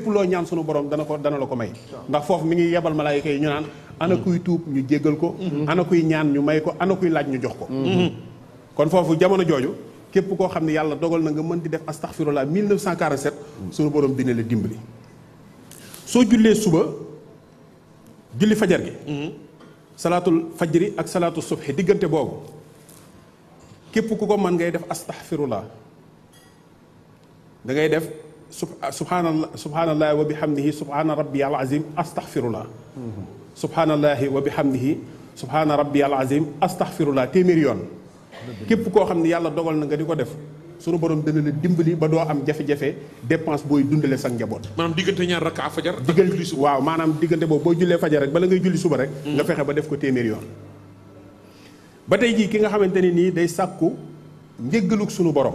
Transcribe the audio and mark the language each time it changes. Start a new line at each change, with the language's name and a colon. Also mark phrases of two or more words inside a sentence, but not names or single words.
Wolof: loo ñaan sunu borom dana la ko may ndax foofu mi ngi yebal malaayika yi ñu naan ana kuy tuub ñu jéggal ko ana kuy ñaan ñu may ko ana kuy laaj ñu jox ko kon foofu jamono jooju képp koo xam ne yàlla dogal na nga mën di def astaghfirullah 1947 sunu borom dina la dimbali soo jullee suba julli fajar gi
Arabic: صلاة الفجر
Wolof: ak
Arabic: صلاة الصبح
Wolof: diggante boobu képp ku ko mën ngay def astaghfirullah da ngay def
Arabic: سبحان الله وبحمده سبحان ربي العظيم أستغفر الله سبحان الله وبحمده سبحان ربي العظيم أستغفر الله
Wolof: téeméeri yoon képp koo xam ne yàlla dogal na nga di ko def sunu borom dana la dimbali ba doo am jafe-jafe dépense booy dundale sa njaboot. maanaam diggante ñaar rakka fajar. waaw maanaam diggante boobu boo jullee fajar rek bala ngay julli suba rek. nga fexe ba def ko téeméeri yoon. ba tey jii ki nga xamante ne nii day sàkku njéggalug sunu borom.